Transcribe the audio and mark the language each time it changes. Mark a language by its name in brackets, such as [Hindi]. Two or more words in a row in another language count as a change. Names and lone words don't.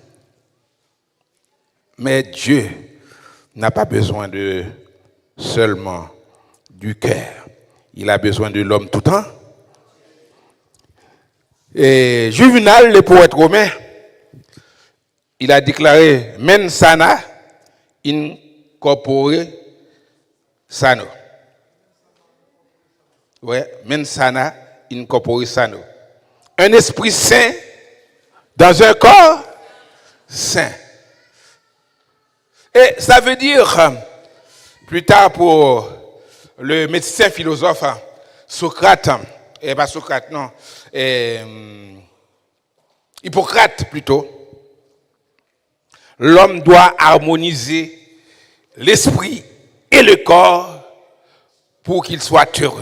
[French] Mais Dieu n'a pas besoin de seulement du cœur. Il a besoin de l'homme tout temps. Et Juvenal, le poète romain, il a déclaré [Latin] men sana in corpore sano. Ouais, men sana in corpore sano. [French] Un esprit saint dans un corps saint. Et ça veut dire, plus tard pour le médecin philosophe Socrate, et pas Socrate, non, Hippocrate plutôt, L'homme doit harmoniser l'esprit et le corps pour qu'il soit heureux.